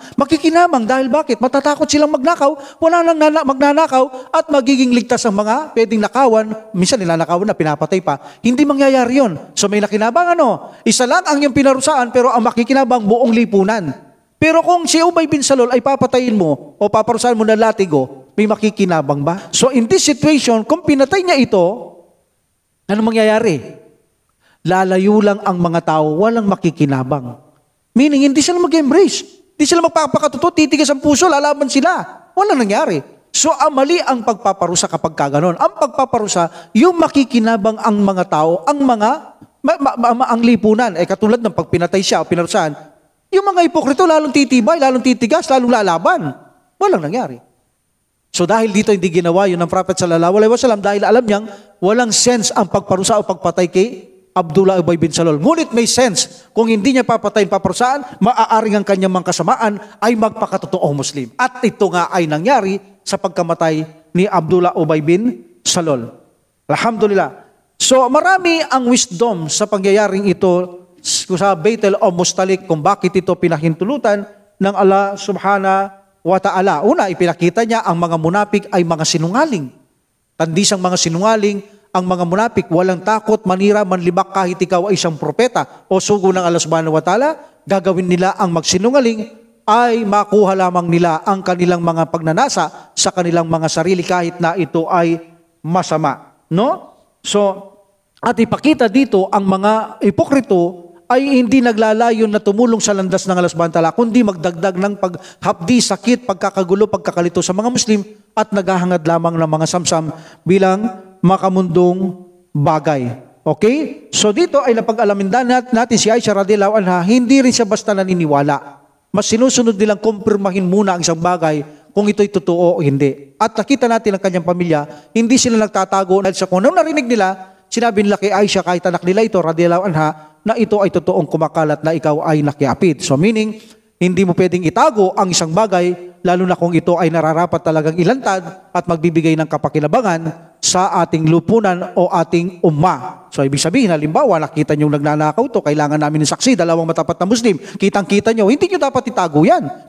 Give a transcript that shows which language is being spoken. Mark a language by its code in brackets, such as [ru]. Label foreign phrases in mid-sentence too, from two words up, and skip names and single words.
[tl] Makikinabang dahil bakit? Matatakot silang magnakaw, wala nang magnanakaw at magiging ligtas ang mga pwedeng nakawan. Minsan nilanakawan na pinapatay pa. Hindi mangyayari yon. So may nakinabang isa lang ang yung pinarusaan pero ang makikinabang buong lipunan. Pero kung si Ubay bin Salul ay papatayin mo o paparusahan mo na latigo, may makikinabang ba? [en] So in this situation, [tl] kung pinatay niya ito, ano mangyayari? Lalayo lang ang mga tao, walang makikinabang. Meaning, hindi sila mag-embrace. Hindi sila magpapakatotoo, titigas ang puso, lalaban sila. Wala nangyari. So, mali ang pagpaparusa kapag kaganon. Ang pagpaparusa, yung makikinabang ang mga tao, ang ang lipunan. Katulad ng pag pinatay siya o pinarusahan, yung mga hipokrito lalong titibay, lalong titigas, lalong lalaban. Walang nangyari. So, dahil dito hindi ginawa yun ng Prophet [ar] صلى الله عليه وسلم [tl] dahil alam niyang walang sense ang pagparusa o pagpatay kay Abdullah Ubay bin Salul. Ngunit may sense, kung hindi niya papatayin, paparusaan, maaaring ang kanyang mga kasamaan ay magpakatotoong Muslim. At ito nga ay nangyari sa pagkamatay ni Abdullah Ubay bin Salul. Alhamdulillah. So marami ang wisdom sa pangyayaring ito sa Baitul Mustalik kung bakit ito pinahintulutan ng [ar] الله سبحانه وتعالى. [tl] Una, ipinakita niya ang mga munapik ay mga sinungaling. Tandisang mga sinungaling, ang mga munapik, walang takot, manira, manlibak kahit ikaw ay isang propeta o sugo ng [ar] الله سبحانه وتعالى, [tl] gagawin nila ang magsinungaling ay makuha lamang nila ang kanilang mga pagnanasa sa kanilang mga sarili kahit na ito ay masama. No? So, at ipakita dito ang mga hipokrito ay hindi naglalayon na tumulong sa landas ng [ar] الله سبحانه وتعالى, [tl] kundi magdagdag ng paghapdi, sakit, pagkakagulo, pagkakalito sa mga Muslim at naghahangad lamang ng mga samsam bilang makamundong bagay. Okay? So dito ay napag-alamin natin si Aisha [ar] رضي الله عنها, [tl] hindi rin siya basta naniniwala. Mas sinusunod nilang kumpirmahin muna ang isang bagay kung ito'y totoo o hindi. At nakita natin ang kanyang pamilya, hindi sila nagtatago dahil sa kung anong narinig nila, sinabi nila kay Aisha kahit anak nila ito, [ar] رضي الله عنها, [tl] na ito ay totoong kumakalat na ikaw ay nakiapid. So meaning, hindi mo pwedeng itago ang isang bagay, lalo na kung ito ay nararapat talagang ilantad at magbibigay ng kapakinabangan sa ating lupunan o ating umma. So ibig sabihin, halimbawa, nakita nyo nagnanakaw to, kailangan namin ng saksi, dalawang matapat na Muslim, kitang-kita nyo, hindi nyo dapat itago yan.